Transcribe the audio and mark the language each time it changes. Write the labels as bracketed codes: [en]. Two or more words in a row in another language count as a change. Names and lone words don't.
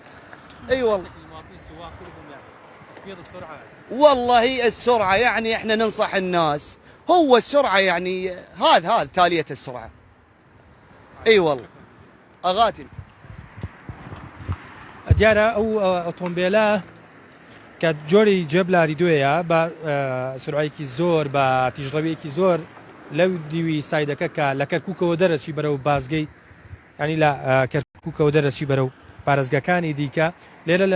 [ar] اي والله والله السرعه يعني احنا ننصح الناس هو السرعه يعني هذا تاليه السرعه. اي والله اغاتي انت [ckb] دیارە ئەو ئۆتۆمبیلە کە جۆری جێبلاری دوێیە بە سرعەیەکی زۆر بە تیژڕەویەکی زۆر لەو دیوی سایدەکە کە لە کەرکووکەوە دەرەچی بەرەو بازگەی ینی لە کەرکووکەوە دەرەچی بەرەو پارێزگەکانی دیکە لێرە لە